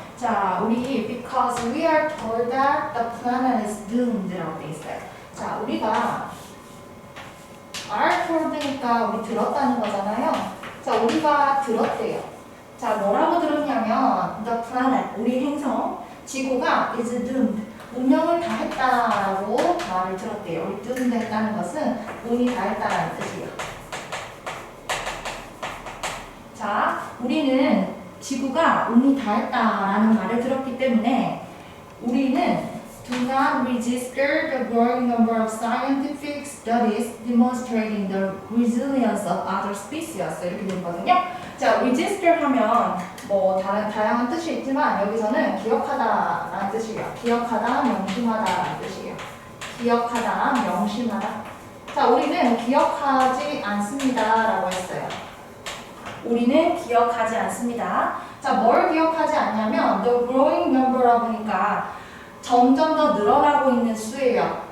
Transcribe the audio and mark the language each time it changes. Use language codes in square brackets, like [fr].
[ko] 자, 우리 [en] because we are told that the planet is doomed [ko] 라고 돼 있어요. 자, 우리가 are told니까 우리 들었다는 거잖아요. 자, 우리가 들었대요. 자, 뭐라고 들었냐면 [en] the planet, [ko] 우리 행성, 지구가 [en] is doomed, [ko] 운명을 다 했다라고 말을 들었대요. 우리 doomed 했다는 것은 운이 다 했다라는 뜻이에요. 자, 우리는 지구가 운이 다 했다라는 말을 들었기 때문에 우리는 [en] do not register the growing number of scientific studies demonstrating the resilience of other species [ko] 이렇게 되거든요. 자, register 하면 뭐 다양한 뜻이 있지만 여기서는 기억하다라는 뜻이에요. 기억하다, 명심하다라는 뜻이에요. 기억하다, 명심하다. 자, 우리는 기억하지 않습니다라고 했어요. 우리는 기억하지 않습니다. 자, 뭘 기억하지 않냐면 [en] the growing number [ko] 라고 보니까 점점 더 늘어나고 있는 수예요.